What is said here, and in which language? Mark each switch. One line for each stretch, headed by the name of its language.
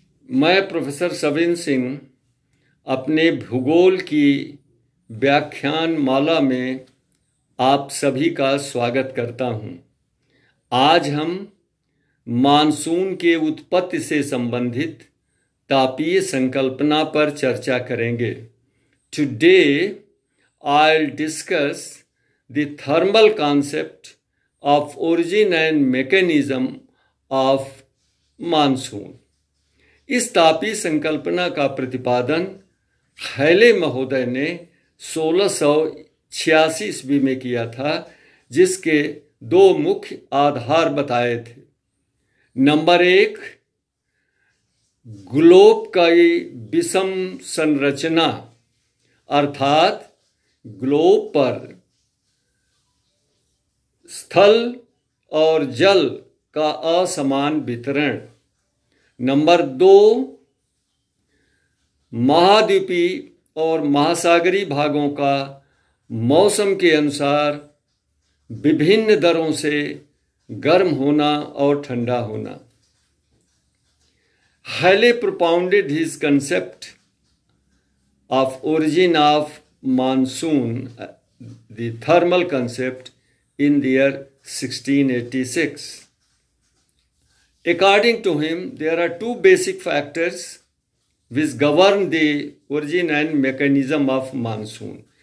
Hindi: मैं प्रोफेसर सविन सिंह अपने भूगोल की व्याख्यान माला में आप सभी का स्वागत करता हूं। आज हम मानसून के उत्पत्ति से संबंधित तापीय संकल्पना पर चर्चा करेंगे।
English: Today I'll discuss the thermal concept of origin and mechanism of monsoon।
Hindi: इस तापीय संकल्पना का प्रतिपादन हैले महोदय ने 1686 ईस्वी में किया था, जिसके दो मुख्य आधार बताए थे। नंबर 1, ग्लोब की विषम संरचना, अर्थात ग्लोब पर स्थल और जल का असमान वितरण। नंबर 2, महाद्वीपीय और महासागरीय भागों का मौसम के अनुसार विभिन्न दरों से गर्म होना और ठंडा होना।
English: Halley propounded his concept of origin of monsoon, the thermal concept, in the year 1686. According to him, there are two basic factors which govern the origin and mechanism of monsoon.